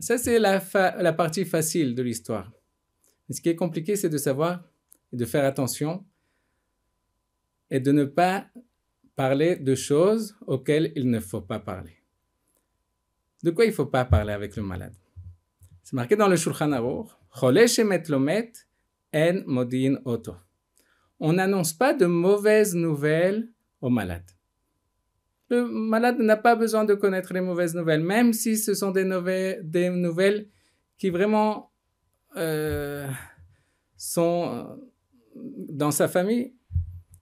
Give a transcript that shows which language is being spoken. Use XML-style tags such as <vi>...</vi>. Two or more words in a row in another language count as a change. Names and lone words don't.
<fr>Ça c'est la partie facile de l'histoire. Mais ce qui est compliqué, c'est de savoir et de faire attention et de ne pas parler de choses auxquelles il ne faut pas parler. De quoi il ne faut pas parler avec le malade? C'est marqué dans le Shulchan Aruch,</fr> <he>חולה שמת לו מת אין מודיעין אותו.</he> <fr>On n'annonce pas de mauvaises nouvelles aux malades. Le malade n'a pas besoin de connaître les mauvaises nouvelles, même si ce sont des nouvelles qui vraiment sont dans sa famille.</fr>